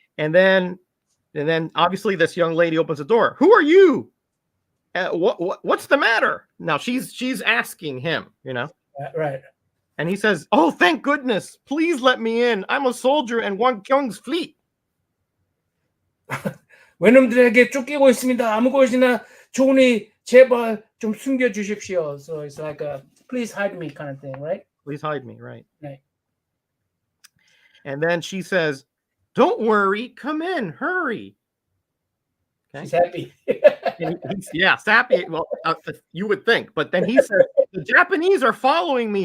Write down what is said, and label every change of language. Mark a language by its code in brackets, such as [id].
[en] And then obviously this young lady opens the door. Who are you? What's the matter? Now she's asking him, you know. Right. And he says, "Oh, thank goodness! Please let me in. I'm a soldier and Wang Kyung's fleet." [ko] 외놈들에게 쫓기고 있습니다. 아무 곳이나 좋으니 제발 좀 숨겨 주십시오. [en] So it's like a please hide me kind of thing, right? Please hide me, right? Right. And then she says, "Don't worry, come in, hurry." Okay. She's happy. Yeah, sappy. Well, you would think, but then he says, "The Japanese are following me.